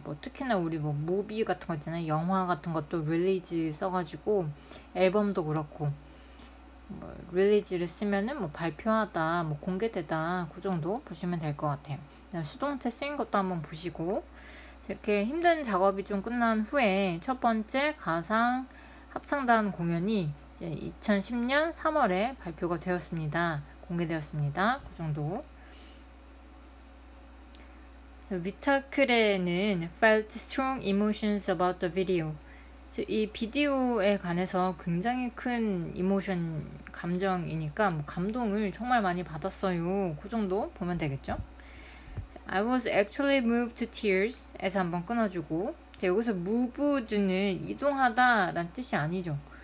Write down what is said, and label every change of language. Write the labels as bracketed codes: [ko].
[ko] 뭐 특히나 우리 뭐 무비 같은 거 있잖아요. 영화 같은 것도 release 써가지고 앨범도 그렇고 뭐 release를 쓰면은 뭐 발표하다, 뭐 공개되다 그 정도 보시면 될 것 같아요. 수동태 쓰인 것도 한번 보시고, 이렇게 힘든 작업이 좀 끝난 후에 첫 번째 가상 합창단 공연이 이제 2010년 3월에 발표가 되었습니다. 공개되었습니다. 그 정도. [en] 위타크레는 felt strong emotions about the video. [ko] 이 비디오에 관해서 굉장히 큰 이모션, 감정이니까 뭐 감동을 정말 많이 받았어요. 그 정도 보면 되겠죠? [en] I was actually moved to tears [ko] 에서 한번 끊어주고, 여기서 moved는 이동하다 라는 뜻이 아니죠.